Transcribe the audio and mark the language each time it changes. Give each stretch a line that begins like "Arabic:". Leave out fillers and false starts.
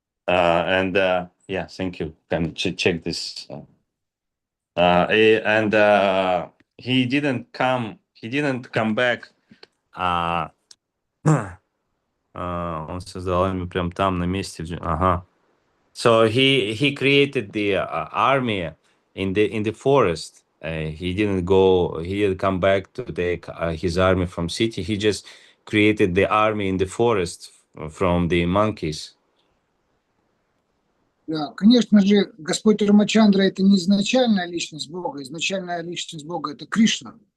English: Yeah, thank you. Can check this. And he didn't come back.
Russian: Он создал армию прям там на месте. Ага.
English: So he created the army in the forest. He didn't come back to take his army from city. He just created the army in the forest from the monkeys.
Russian: Да, конечно же, Господь Рамачандра — это не изначальная личность Бога. Изначальная личность Бога — это Кришна.